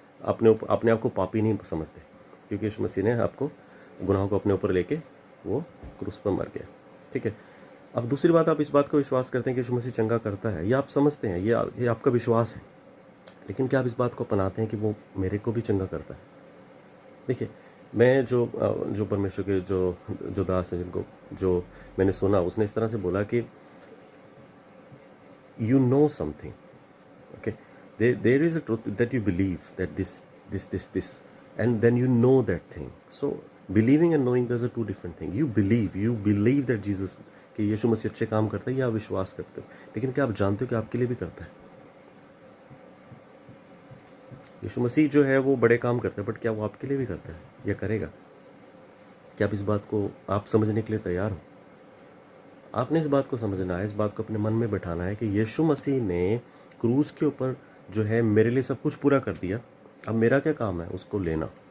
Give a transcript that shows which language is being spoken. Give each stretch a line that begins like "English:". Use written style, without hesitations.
Hindi: अपने आप को पापी नहीं समझते, क्योंकि यीशु मसीह ने आपको गुनाहों को अपने ऊपर लेके वो क्रूस पर मर गया। ठीक है। अब दूसरी बात, आप इस बात को विश्वास करते हैं कि यीशु मसीह चंगा करता है, ये आप समझते हैं, ये आपका विश्वास है, लेकिन क्या आप इस बात को अपनाते हैं कि वो मेरे को भी चंगा करता है? देखिए, मैं जो परमेश्वर के जो दास हैं, जिनको जो मैंने सुना, उसने इस तरह से बोला कि
English: you know something, okay, there is a truth that you believe that this, and then you know that thing. So believing and knowing, there's a two different thing. You believe that Jesus,
Hindi: कि यीशु मसीह अच्छे काम करता है, या आप विश्वास करते हो, लेकिन क्या आप जानते हो कि आपके लिए भी करता है? यीशु मसीह जो है वो बड़े काम करता है, बट क्या वो आपके लिए भी करता है या करेगा? क्या आप इस बात को आप समझने के लिए तैयार हो? आपने इस बात को समझना है, इस बात को अपने मन में बैठाना है कि यीशु मसीह ने क्रूस के ऊपर जो है मेरे लिए सब कुछ पूरा कर दिया, अब मेरा क्या काम है उसको लेना।